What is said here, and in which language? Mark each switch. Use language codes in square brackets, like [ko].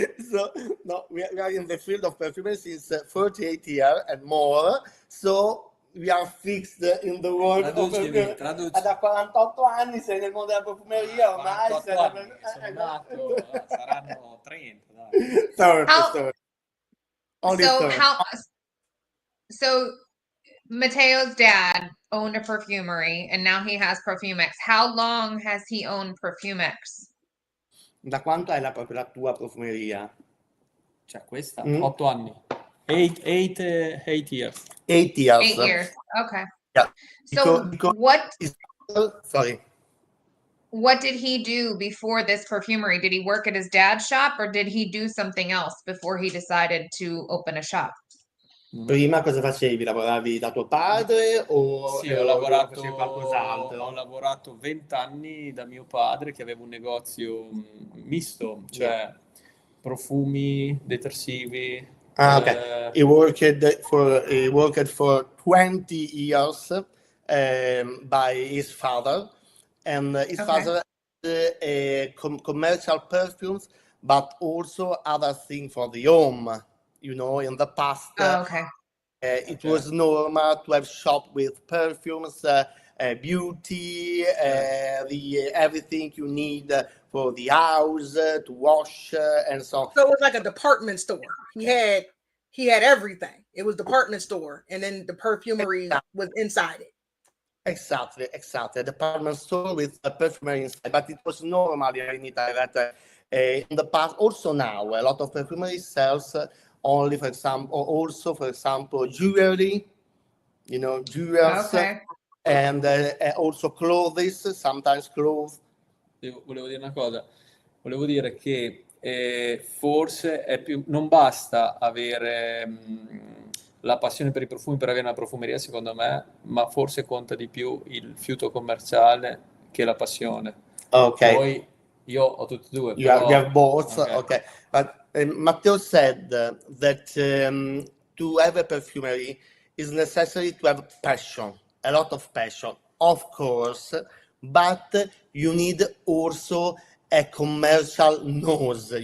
[en] So no, we are in the field of perfumery since 38 years and more. So we are fixed in the world of perfumery. [it] Da 48 anni sei nel mondo della profumeria, ormai 48 anni, sono nato, saranno 30, dai. [en] Sorry. Only So 30. so Matteo's dad owned a perfumery and now he has Perfumex. How long has he owned Perfumex? [it] Da quanto è proprio la tua profumeria? Cioè questa, 8 anni. [en] 8 years. 8 years. 8 years. Okay. Yeah. So Because what sorry. what did he do before this perfumery? Did he work at his dad's shop or did he do something else before he decided to open a shop? [it] Prima cosa facevi? Lavoravi da tuo padre o Sì, facevi qualcos'altro? ho lavorato 20 anni da mio padre che aveva un negozio misto, cioè profumi, detersivi. [en] Ah, okay. He worked for 20 years by his father, and his Okay. father had commercial perfumes, but also other things for the home. You know, in the past, Oh, okay. it was normal to have shop with perfumes, beauty, everything you need for the house, to wash, and so on. So it was like a department store. He had everything. It was department store, and then the perfumery was inside it. Exactly. Department store with a perfumery inside, but it was normal here in Italy that in the past, also now, a lot of perfumery sells only, for example, jewelry, jewels, Okay. and also clothes, sometimes clothes. [it] Volevo dire una cosa, volevo dire che forse non basta avere la passione per i profumi per avere una profumeria, secondo me, ma forse conta di più il fiuto commerciale che la passione. [en] Okay. [it] Poi io ho tutti e due, [en] You have both. Okay. Okay. But Matteo said that to have a perfumery is necessary to have passion, a lot of passion, of course, but you need also a commercial nose.